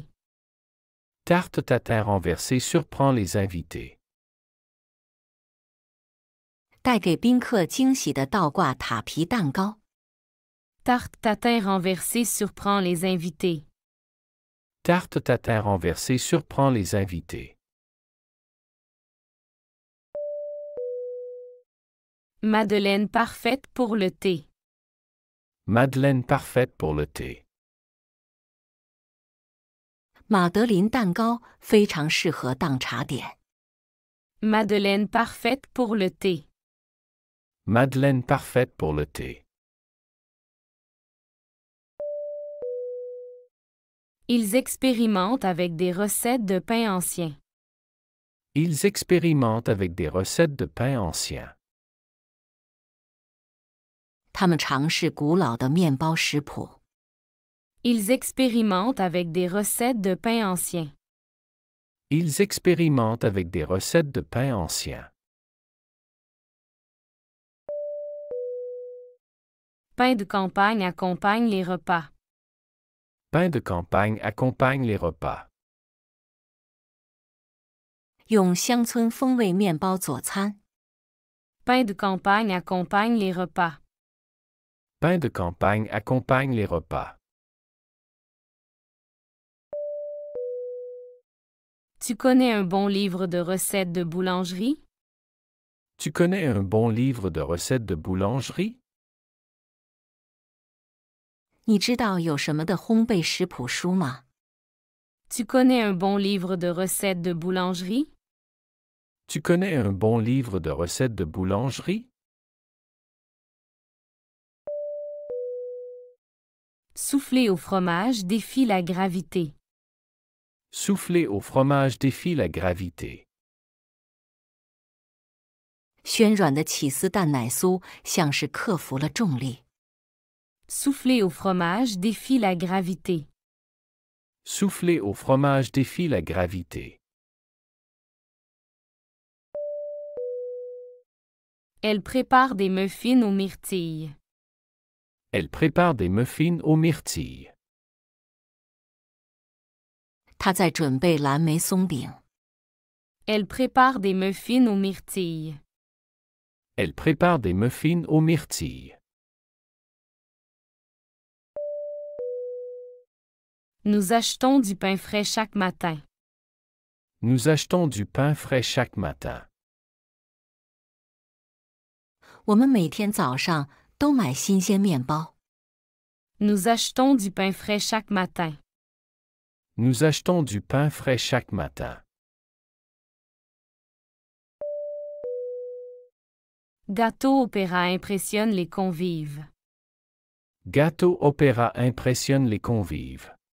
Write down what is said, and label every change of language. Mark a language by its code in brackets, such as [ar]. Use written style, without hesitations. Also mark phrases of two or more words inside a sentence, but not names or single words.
[fr] Tarte tatin renversée surprend les invités. [zh] 带给宾客惊喜的倒挂塔皮蛋糕。 [fr] Tarte tatin renversée surprend les invités. Tarte tatin renversée surprend les invités. Madeleine parfaite pour le thé. Madeleine parfaite pour le thé. [zh] 马德琳蛋糕非常适合当茶点。 [fr] Madeleine parfaite pour le thé. Madeleine parfaite pour le thé. Ils expérimentent avec des recettes de pain ancien. Ils expérimentent avec des recettes de pain ancien. [zh] 他们尝试古老的面包食谱。 [fr] Ils expérimentent avec des recettes de pain ancien. Ils expérimentent avec des recettes de pain ancien. Pain de campagne accompagne les repas. Pain de campagne accompagne les repas. [zh] 用乡村风味面包佐餐。 [fr] Pain de campagne accompagne les repas. Pain de campagne accompagne les repas. Tu connais un bon livre de recettes de boulangerie? Tu connais un bon livre de recettes de boulangerie? [zh] 你知道有什么的烘焙食谱书吗？ [fr] Tu connais un bon livre de recettes de boulangerie? Tu connais un bon livre de recettes de boulangerie? Souffler au fromage défie la gravité. Souffler au fromage défie la gravité. [zh] 暄软的起司蛋奶酥像是克服了重力。 [fr] Souffler au fromage défie la gravité. Souffler au fromage défie la gravité. Elle prépare des muffins aux myrtilles. Elle prépare des muffins aux myrtilles. [zh] 她在准备蓝莓松饼。 [fr] Elle prépare des muffins aux myrtilles. Elle prépare des muffins aux myrtilles. Nous achetons du pain frais chaque matin. Nous achetons du pain frais chaque matin. [zh] 我们每天早上都买新鲜面包。 [fr] Nous achetons du pain frais chaque matin. Nous achetons du pain frais chaque matin. Gâteau opéra impressionne les convives. Gâteau opéra impressionne les convives.